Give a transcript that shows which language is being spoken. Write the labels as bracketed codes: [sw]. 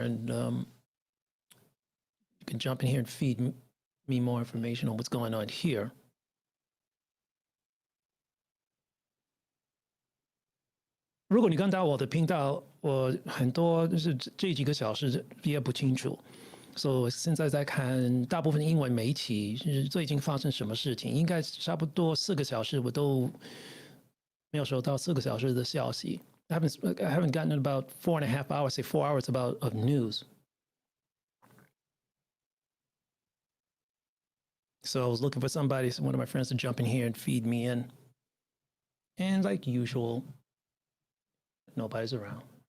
[en] And you can jump in here and feed me more information on what's going on here. [zh] 如果你刚打我的频道，我很多就是这几个小时也不清楚，所以我现在在看大部分的英文媒体，是最近发生什么事情，应该差不多4个小时，我都没有收到4个小时的消息。 [en] I haven't gotten about 4.5 hours, say 4 hours of news. So I was looking for somebody, one of my friends, to jump in here and feed me in. And like usual, nobody's around.